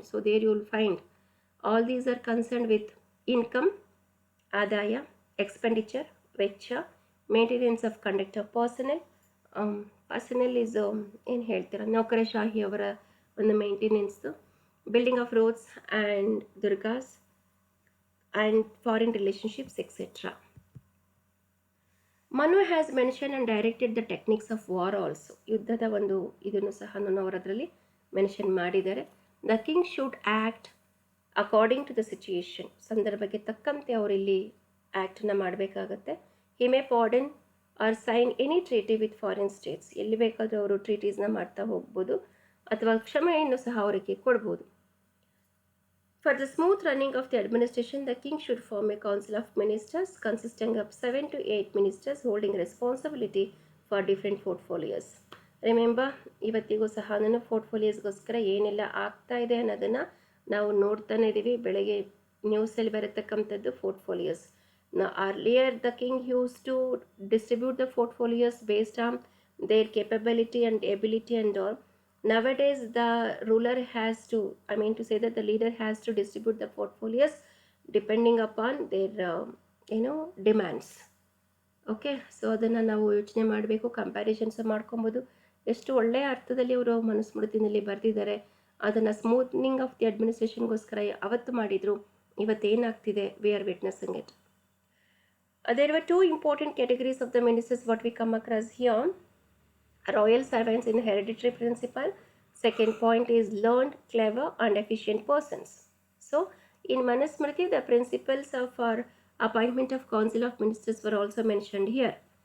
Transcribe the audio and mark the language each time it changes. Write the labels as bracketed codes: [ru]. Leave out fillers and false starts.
[en] So there you will find all these are concerned with income, ಆದಾಯ, expenditure, ವೆಚ್ಚ, maintenance of conduct of personnel. Personnel is [kn] ಏನು ಹೇಳ್ತೀರಾ, ನೌಕರಶಾಹಿ ಅವರ ಒಂದು [en] Maintenance, building of roads and ದುರ್ಗಾಸ್ and foreign relationships, etc. Manu has mentioned and directed the techniques of war also. [kn] ಯುದ್ಧದ ಒಂದು ಇದನ್ನು ಸಹ ಅವರು ಅದರಲ್ಲಿ ಮೆನ್ಷನ್ ಮಾಡಿದ್ದಾರೆ. [en] The king should act according to the situation. [kn] ಸಂದರ್ಭಕ್ಕೆ ತಕ್ಕಂತೆ ಅವರಿಲ್ಲಿ ಆ್ಯಕ್ಟನ್ನು ಮಾಡಬೇಕಾಗತ್ತೆ. [en] He may pardon or sign any treaty with foreign states. [kn] ಎಲ್ಲಿ ಬೇಕಾದರೂ ಅವರು ಟ್ರೀಟೀಸ್ನ ಮಾಡ್ತಾ ಹೋಗ್ಬೋದು ಅಥವಾ ಕ್ಷಮೆಯನ್ನು ಸಹ ಅವರಿಗೆ ಕೊಡ್ಬೋದು. [en] For the smooth running of the administration, the king should form a council of ministers consisting of 7 to 8 ministers holding responsibility for different portfolios. [kn] Remember, ಇವತ್ತಿಗೂ ಸಹ ನಾನು ಪೋರ್ಟ್ಫೋಲಿಯೋಸ್ಗೋಸ್ಕರ ಏನೆಲ್ಲ ಆಗ್ತಾ ಇದೆ ಅನ್ನೋದನ್ನು ನಾವು ನೋಡ್ತಾನೆ ಇದ್ದೀವಿ. ಬೆಳಗ್ಗೆ ನ್ಯೂಸಲ್ಲಿ ಬರತಕ್ಕಂಥದ್ದು portfolios. [en] Earlier, the king used to distribute the portfolios based on their capability and ability and all. Nowadays, the ruler has to, I mean to say that the leader has to distribute the portfolios depending upon their, demands. [kn] Okay, so ಅದನ್ನು ನಾವು ಯೋಚನೆ ಮಾಡಬೇಕು, comparisons ಮಾಡ್ಕೊಬೋದು. ಎಷ್ಟು ಒಳ್ಳೆಯ ಅರ್ಥದಲ್ಲಿ ಇವರು ಮನುಸ್ಮೃತಿನಲ್ಲಿ ಬರೆದಿದ್ದಾರೆ. ಅದನ್ನು ಸ್ಮೂತ್ನಿಂಗ್ ಆಫ್ ದಿ ಅಡ್ಮಿನಿಸ್ಟ್ರೇಷನ್ಗೋಸ್ಕರ ಅವತ್ತು ಮಾಡಿದರು. [en] ಇವತ್ತೇನಾಗ್ತಿದೆ, we are witnessing it. There were 2 important categories of the ministers what we come across here. Royal servants in hereditary principle. Second point is learned, clever and efficient persons. So in Manusmriti, the principles of our appointment of council of ministers were also mentioned here.